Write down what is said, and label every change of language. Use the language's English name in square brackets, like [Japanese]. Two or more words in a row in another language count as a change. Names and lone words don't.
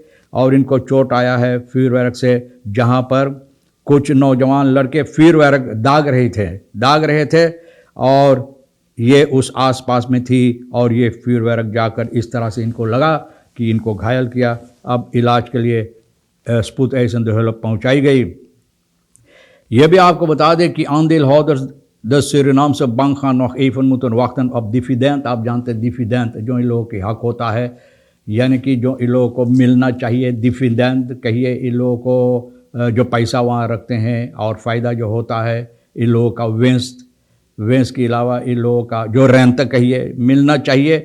[Caribbean Hindustani] और इनको चोट आया है vuurwerk से, जहां पर कुछ नौजवान लड़के vuurwerk दाग रहे थे और ये उस आसपास में थी और ये vuurwerk जाकर इस तरह से इनको लगा कि इनको घायल किया। अब इलाज के लिए [Dutch] spoedeisende hulp [Caribbean Hindustani] पहुंचाई गई। यह भी आपको बता दें कि [Dutch] aandeelhouders de Surinaamse bank gaan nog even moeten wachten op dividend। [Caribbean Hindustani] आप जानते हैं डिविडेंड जो इन लोगों के हक होता है, यानी कि जो इन लोगों को मिलना चाहिए। डिविडेंड कहिए इन लोगों को जो पैसा वहाँ रखते हैं और फ़ायदा जो होता है इन लोगों का वेंस के अलावा इन लोगों का जो रेंट कहिए मिलना चाहिए।